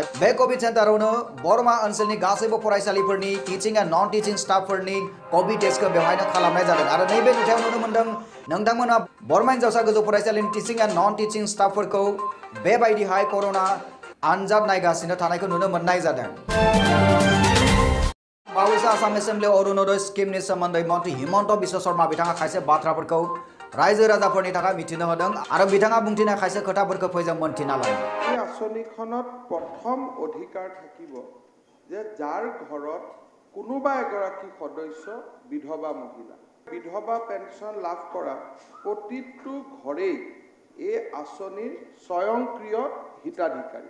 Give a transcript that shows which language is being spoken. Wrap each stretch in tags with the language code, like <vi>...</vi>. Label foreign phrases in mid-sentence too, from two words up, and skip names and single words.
<brx>बे कभिड सेन्टारावनो बरमा ओनसोलनि गासैबो फरायसालिफोरनि</brx> <en>teaching and non teaching</en> <brx>स्टाफफोरनि कभिड टेस्टखौ बेवहायनो खालामनाय जादों आरो नैबे नुथायाव नुनो मोन्दों नोंथांमोना बरमा हिनजावसा गोजौ फरायसालिनि</brx> <en>teaching and non teaching</en> <brx>स्टाफफोरखौ बेबायदिहाय कर'ना आनजाद नायगासिनो थानायखौ नुनो मोननाय जादों। बावैसो आसाम एसेम्ब्लियाव अरुणोदय स्किमनि सोमोन्दै मन्त्रि हिमन्त बिश्व शर्मा बिथाङा खायसे बाथ्राफोरखौ रायजो राजाफोरनि थाखाय मिथिनो होदों आरो बिथाङा बुंथिनाय खायसे खोथाफोरखौ फैजों मोनथिना लायो।</brx> <as>এই আঁচনিখনত প্ৰথম অধিকাৰ থাকিব যে যাৰ ঘৰত কোনোবা এগৰাকী সদস্য বিধৱা মহিলা, বিধৱা পেঞ্চন লাভ কৰা প্ৰতিটো ঘৰেই এই আঁচনিৰ স্বয়ংক্ৰিয় হিতাধিকাৰী।</as>